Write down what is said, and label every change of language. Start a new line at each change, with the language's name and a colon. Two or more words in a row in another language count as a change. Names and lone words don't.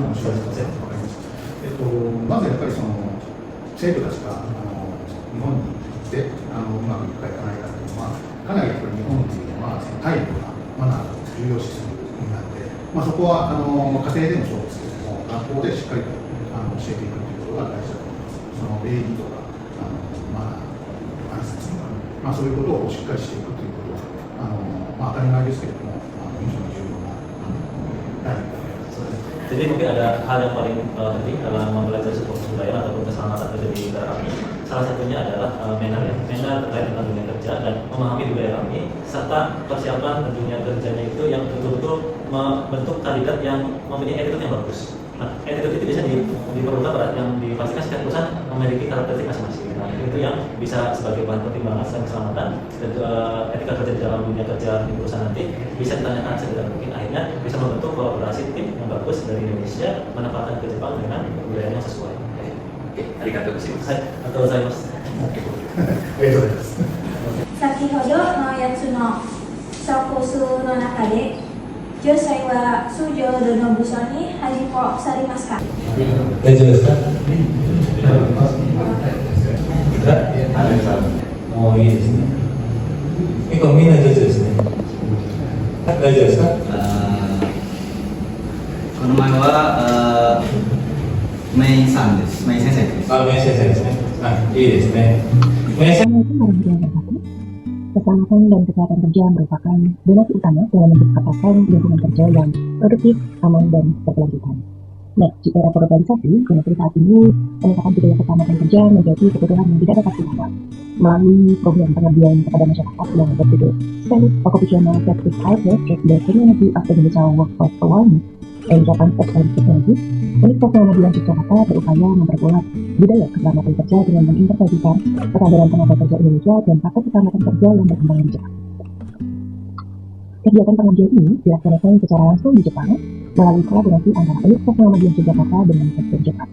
Japanese: そういうのを教えてください。まずやっぱりその生徒たちが日本に来てうまくいくかいかないかというのはかなりやっぱり日本っていうのは態度がマナーを重要視する国なので、そこは家庭でもそうですけれども学校でしっかりと教えていくということが大事だと思います。その礼儀とかマナー、挨拶とか、そういうことをしっかりしていくということは当たり前ですけれども非常に重要な第一歩です。
Indonesian: Jadi mungkin ada hal yang paling penting dalam mempelajari sebuah kebudayaan ataupun keselamatan kerja di negara kami. Salah satunya adalah mental terkait dengan dunia kerja dan memahami budaya kami serta persiapan dunia kerjanya itu yang betul-betul membentuk kandidat yang mempunyai attitude yang bagus. Nah, attitude itu bisa diperlukan yang dipastikan setiap perusahaan memiliki karakteristik masing-masing. Nah, itu yang bisa sebagai bahan pertimbangan selain keselamatan dan etika kerja di dalam dunia kerja di perusahaan nanti bisa ditanyakan segera mungkin, akhirnya bisa membentuk kolaborasi tim yang bagus dari Indonesia menempatkan ke Jepang dengan budaya yang sesuai. Oke,
Japanese: ありがとうございます. ありがとうございます. ありがとうございます。先ほどのやつの小コースの中で女性は通常どの部署に配属されますか。大丈夫ですか。もういいですね。結構みんな上手ですね。大丈夫ですか。この前はメイさんです。メイ先生です。メイ先生ですね。いいですね。メイ先生。
Indonesian: Keselamatan dan kesehatan kerja merupakan donasi utama dalam menciptakan lingkungan kerja yang produktif, aman, dan berkelanjutan. Nah, di era globalisasi, seperti saat ini, peningkatan budaya keselamatan kerja menjadi kebutuhan yang tidak dapat ditolak melalui program pengabdian kepada masyarakat yang berjudul Spanish Occupational Safety Awareness at the Community of Indonesia Workforce Awareness and Japan Excellence Technology. Universitas Muhammadiyah Yogyakarta berupaya memperkuat budaya keselamatan kerja dengan mengintegrasikan kesadaran tenaga kerja Indonesia dan faktor keselamatan kerja yang berkembang di Jepang. Kegiatan pengabdian ini dilaksanakan secara langsung di Jepang melalui kolaborasi antara Universitas Muhammadiyah Yogyakarta dengan Sekjen Jepang.